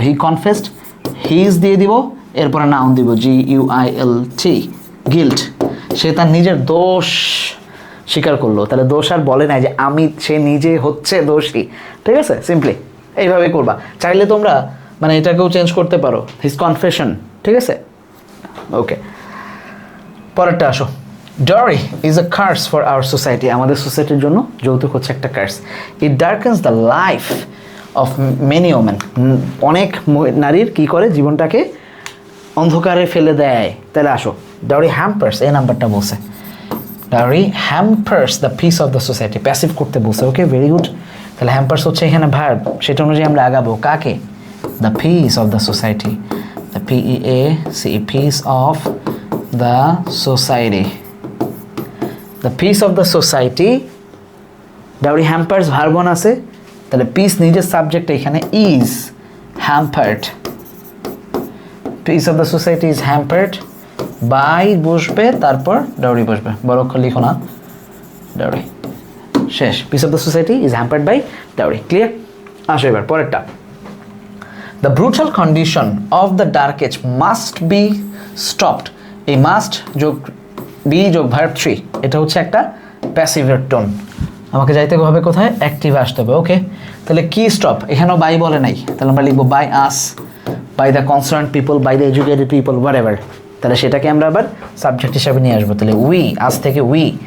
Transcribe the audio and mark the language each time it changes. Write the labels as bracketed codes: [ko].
[bn] হি confessed, his দিয়ে দিব, এরপরে নাউন দিব GUILT, গিল্ট। সে তার নিজের দোষ স্বীকার করলো। তাহলে দোষ আর বলে নাই যে সে নিজে হচ্ছে দোষী। ঠিক আছে, সিম্পলি এইভাবে করবা। চাইলে তোমরা মানে এটাকেও চেঞ্জ করতে পারো, হিজ কনফেশন। ঠিক আছে, ওকে। পরেরটা আসো। [en] Dowry is a curse for our society. [bn] আমাদের সোসাইটির জন্য যৌতুক হচ্ছে একটা curse. [en] It darkens the life of many women. [bn] অনেক নারীর কি করে? জীবনটাকে অন্ধকারে ফেলে দেয়। তাহলে আসো, [en] Dowry hampers, [bn] এই নাম্বারটা বলছে। [en] Dowry hampers the peace of the society. [bn] Passive করতে বলছে। ওকে, ভেরি গুড। তাহলে হ্যাম্পার্স হচ্ছে এখানে ভার্ব, সেটা অনুযায়ী আমরা আগাবো কাকে? [en] The peace of the society. The PEACE, peace of the society. The peace of the society. Dowry hampers [bn] verb আছে, তাহলে পিস নিজের সাবজেক্ট এখানে [en] is hampered. Peace of the society is hampered by [bn] বসবে, তারপর [en] dowry [bn] বসবে। বড় অক্ষর লিখো না, dowry শেষ। [en] Peace of the society is hampered by dowry. [bn] Clear? আসো এবার পরেরটা। [en] The brutal condition of the dark age must be stopped. [bn] এই মাস্ট যোগ বি যোগ ভার্ব 3, এটা হচ্ছে একটা প্যাসিভের টোন। আমাকে যাইতে হবে কোথায়? অ্যাক্টিভে আসতে হবে। ওকে, তাহলে কি স্টপ? এখানেও বাই বলে নাই, তাহলে আমরা লিখবো by us, by the concern people, by the educated people, what ever. তাহলে সেটাকে আমরা আবার সাবজেক্ট হিসাবে নিয়ে আসবো। তাহলে উই, আজ থেকে উই।